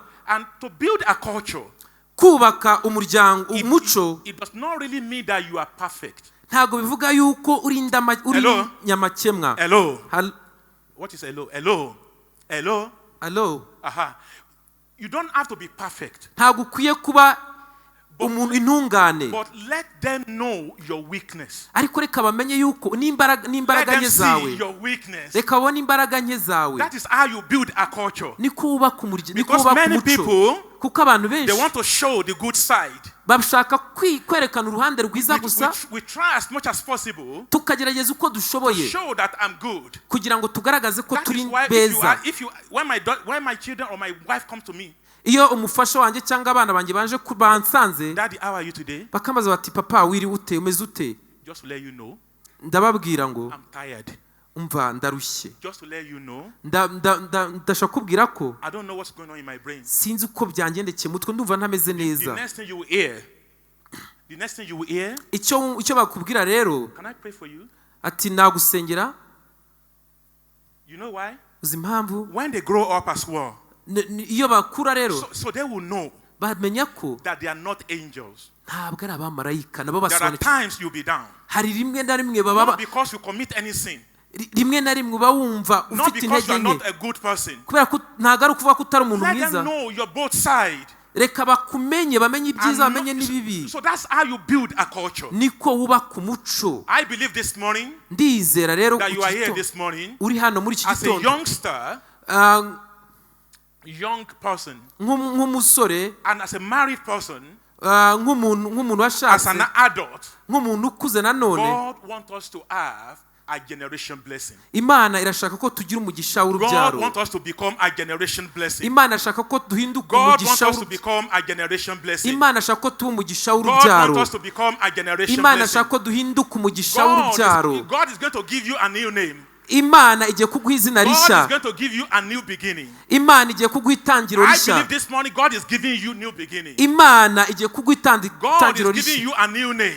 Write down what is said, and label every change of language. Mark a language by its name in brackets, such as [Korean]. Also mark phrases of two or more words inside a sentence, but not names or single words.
[English] And to build a culture, [Kinyarwanda] kubaka umuryango umuco, [English] it does not really mean that you are perfect. [Kinyarwanda] Ntago bivuga yuko uri nyamakemwa. [English] Hello. What is hello? Hello. Hello. Hello. Aha. You don't have to be perfect. [Kinyarwanda] Ntago ukwiye kuba umuntu intungane. [English] But let them know your weakness. [Kinyarwanda] Ariko reka bamenye yuko n'imbaraga nke zawe. Reka babone imbaraga nke zawe. [English] That is how you build a culture. [Kinyarwanda] Ni kubaka umuryango, ni kubaka umuco. [English] Because many people, [Kinyarwanda] kuko abantu benshi, [English] they want to show the good side. [Kinyarwanda] Bashaka kwerekana uruhande rwiza gusa. [English] We try as much as possible. [Kinyarwanda] Tukagerageza uko dushoboye. [English] Show that I'm good. [Kinyarwanda] Kugira ngo tugaragaze ko turi beza. [English] When my children or my wife come to me, [Kinyarwanda] iyo umufasha wanjye cyangwa abana banjye banje kubansanze, [English] Daddy, how are you today? [Kinyarwanda] Bakambaza bati papa wiri ute umeze ute? [English] Just to let you know. [Kinyarwanda] Ndababwira ngo [English] I'm tired. [Kinyarwanda] Umva ndarushye. [English] Just to let you know. [Kinyarwanda] Ndashaka kubwira ko [English] I don't know what's going on in my brain. [Kinyarwanda] Sinzi uko byangendekeye mutwe ndumva ntameze neza. [English] The next thing you will hear. [Kinyarwanda] Icyo bakubwira rero. [English] Can I pray for you? [Kinyarwanda] Ati nagusengera. [English] You know why? [Kinyarwanda] Uzi impamvu? [English] When they grow up as well. [Kinyarwanda] Iyo bakura rero. [English] So they will know. [Kinyarwanda] Bamenya ko [English] that they are not angels. [Kinyarwanda] Ntabwo ari abamarayika nabo basobanukirwa. [English] There are times you'll be down. [Kinyarwanda] Hari rimwe na rimwe baba. [English] Not because you commit any sin. [Kinyarwanda] Rimwe na rimwe uba wumva ufite intege nke. [English] Not a good person. [Kinyarwanda] Kubera ko ntabwo ari ukuvuga ko utari umuntu mwiza. [English] Let them know your both side. [Kinyarwanda] Reka bakumenye bamenye ibyiza bamenye n'ibibi. [English] So that's how you build a culture. [Kinyarwanda] Niko wubaka umuco. [English] I believe this morning. [Kinyarwanda] Ndizera rero [English] that you are here this morning. [Kinyarwanda] Uri hano muri iki gitondo. [English] As a youngster. Young person. [Kinyarwanda] Nk'umusore. [English] And as a married person. [Kinyarwanda] Nk'umuntu washatse. [English] As an adult. [Kinyarwanda] Nk'umuntu ukuze nanone. [English] God wants us to have a generation blessing. [Kinyarwanda] Imana irashaka ko tugira umugisha w'urubyaro. [English] God wants us to become a generation blessing. [Kinyarwanda] Imana irashaka ko duhinduka umugisha. [English] God wants us to become a generation blessing. [Kinyarwanda] Imana irashaka ko tuba umugisha w'urubyaro. [English] God wants us to become a generation [Kinyarwanda] Imana [English] blessing. [Kinyarwanda] irashaka ko duhinduka umugisha w'urubyaro. [English] God is going to give you a new name. [Kinyarwanda] Imana igiye kuguha izina rishya. [English] God is going to give you a new beginning. [Kinyarwanda] Imana igiye kuguha itangiro rishya. [English] I believe this morning God is giving you new beginning. [Kinyarwanda] Imana igiye kuguha itangiro rishya. [English] God is giving you a new name.